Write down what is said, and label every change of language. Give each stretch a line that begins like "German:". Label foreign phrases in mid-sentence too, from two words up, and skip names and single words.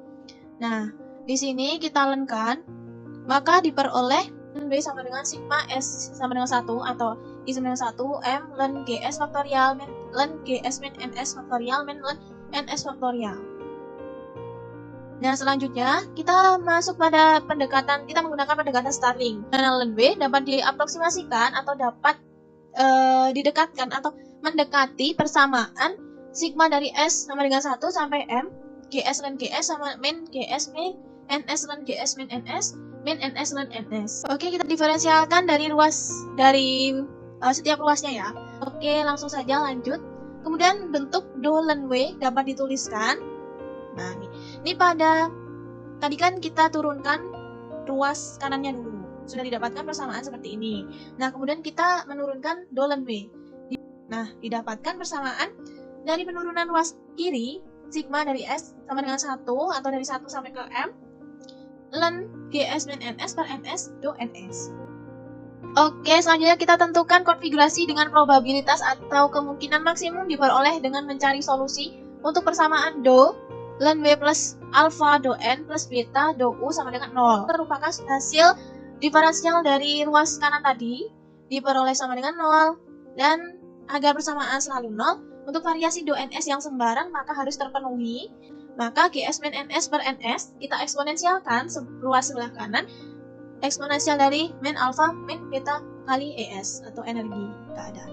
Indonesian: Nah, di sini kita lenkan, maka diperoleh W sama dengan sigma S sama dengan 1 atau I sama dengan 1 M ln Gs faktorial min ln Gs min Ns faktorial min ln Ns faktorial. Nah, selanjutnya kita masuk pada kita menggunakan pendekatan Starling. Ln W dapat diaplikasikan atau dapat didekatkan atau mendekati persamaan sigma dari S sama dengan 1 sampai M Gs ln Gs sama min Gs min Ns ln Gs min Ns min Ns ln Ns. Oke, kita diferensialkan dari setiap ruasnya ya. Oke, langsung saja lanjut. Kemudian bentuk do ln W dapat dituliskan. Nah, ini tadi kan kita turunkan ruas kanannya dulu. Sudah didapatkan persamaan seperti ini. Nah, kemudian kita menurunkan do ln W. Nah, didapatkan persamaan dari penurunan ruas kiri, sigma dari S sama dengan 1 atau dari 1 sampai ke M ln Gs min Ns per Ns do Ns. Oke, selanjutnya kita tentukan konfigurasi dengan probabilitas atau kemungkinan maksimum diperoleh dengan mencari solusi untuk persamaan do ln W plus alpha do N plus beta do U sama dengan 0. Merupakan hasil diferensial dari ruas kanan tadi diperoleh sama dengan 0, dan agar persamaan selalu 0, untuk variasi do Ns yang sembarang maka harus terpenuhi. Maka Gs min Ns per Ns kita eksponensialkan ruas sebelah kanan eksponensial dari min alfa min beta kali ES atau energi keadaan.